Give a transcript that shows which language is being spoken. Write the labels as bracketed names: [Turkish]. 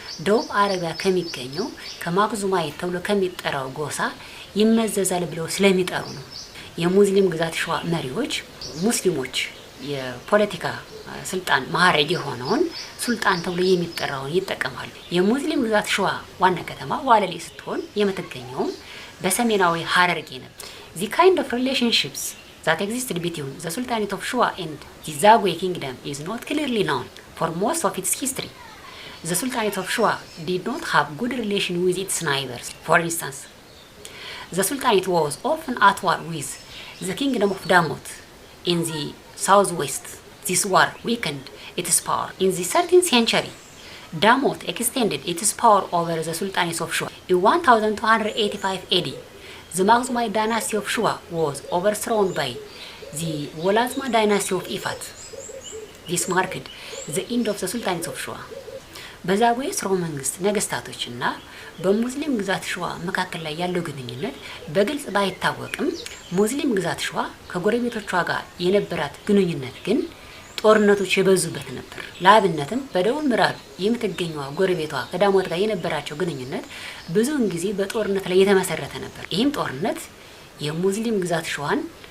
[Amharic] ደቡብ አረቢያ ከሚገኘው ከማክዙማይት ተብሎ ከሚጠራው ጎሳ ይመዘዛል ብለው ስለሚጠሩ ነው። የሙስሊም ግዛት ሸዋ መሪዎች ሙስሊሞች የፖለቲካ ስልጣን ማዕረግ የሆነውን ሱልጣን ተብሎ የሚጠራውን ይጠቀማሉ። የሙስሊም ግዛት ሸዋ ዋና ከተማ ዋለሌ ስትሆን የምትገኘውም በሰሜናዊ ሀረርጌ ነው። [English] The kind of relationships that existed between the Sultanate of Shua and the Zagwe kingdom is not clearly known for most of its history. The Sultanate of Shua did not have good relation with its neighbors. For instance, the Sultanate was often at war with the kingdom of Damot in the southwest. This war weakened its power. In the 13th century, Damot extended its power over the Sultanate of Shua. In 1285 AD, the Makhzumite dynasty of Shua was overthrown by the Wolazma dynasty of Ifat. This marked the end of the Sultanate of Shua. [Amharic] በዛጉዌ ስርወ መንግስት ነገስታቶችና በሙስሊም ግዛት ሸዋ መካከል ላይ ያለው ግንኙነት በግልጽ ባይታወቅም ሙስሊም ግዛት ሸዋ ከጎረቤቶቿ ጋር የነበራት ግንኙነት ግን ጦርነቶች የበዙበት ነበር። ለአብነትም በደቡብ ምዕራብ የምትገኘው ጎረቤቷ ከዳሞት ጋር የነበራቸው ግንኙነት ብዙውን ጊዜ በጦርነት ላይ የተመሰረተ ነበር። ይህም ጦርነት የሙስሊም ግዛት ሸዋን